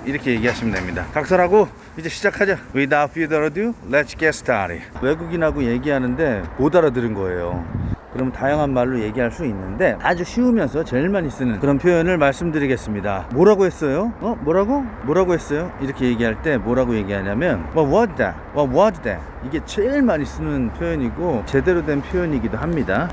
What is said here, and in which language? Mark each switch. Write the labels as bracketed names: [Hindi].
[Korean] 이렇게 얘기하시면 됩니다. 각설하고 이제 시작하자. [English] Without further ado, let's get started. [Korean] 외국인하고 얘기하는데 못 알아들은 거예요. 그러면 다양한 말로 얘기할 수 있는데 아주 쉬우면서 제일 많이 쓰는 그런 표현을 말씀드리겠습니다. 뭐라고 했어요? 뭐라고 했어요? 이렇게 얘기할 때 뭐라고 얘기하냐면 [English] What was that? [Korean] 이게 제일 많이 쓰는 표현이고 제대로 된 표현이기도 합니다.